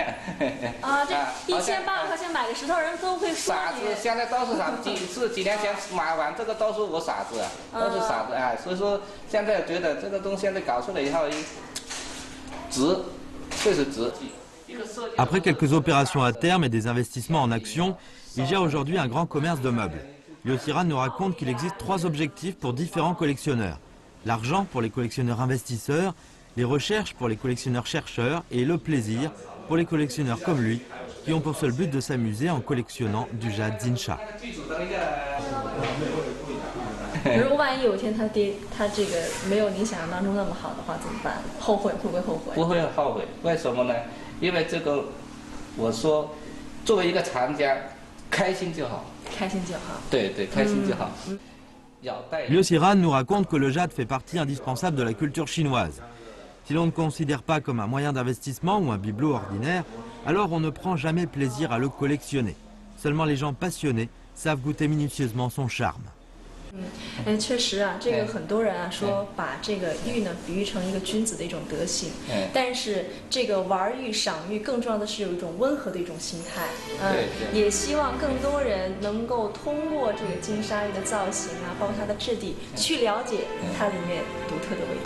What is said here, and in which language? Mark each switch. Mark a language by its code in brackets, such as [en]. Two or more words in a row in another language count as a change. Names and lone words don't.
[zh] 啊，这1800块钱买个石头，人都会说傻子，现在都是傻子。几年前买完这个都是我傻子，都是傻子哎。所以说现在觉得这个东西现在搞出来以后，值，确实值。 [fr] Après quelques opérations à terme et des investissements en actions, il gère aujourd'hui un grand commerce de meubles. Yosiran nous raconte qu'il existe 3 objectifs pour différents collectionneurs. L'argent pour les collectionneurs investisseurs, les recherches pour les collectionneurs chercheurs et le plaisir pour les collectionneurs comme lui qui ont pour seul but de s'amuser en collectionnant du jade Zinsha. [zh] 如果万一有一天他这个没有你想象当中那么好的话怎么办？后悔会不会后悔？不会后悔，为什么呢？因为这个，我说，作为一个藏家，开心就好。开心就好。对对，开心就好。 [fr] Yosiran nous raconte que le jade fait partie indispensable de la culture chinoise. Si l'on ne considère pas comme un moyen d'investissement ou un bibelot ordinaire, alors on ne prend jamais plaisir à le collectionner. Seulement les gens passionnés savent goûter minutieusement son charme. [zh] 确实啊，这个很多人啊说把这个玉呢比喻成一个君子的一种德行，但是这个玩玉赏玉更重要的是有一种温和的一种心态，也希望更多人能够通过这个金沙玉的造型啊，包括它的质地，去了解它里面独特的味道。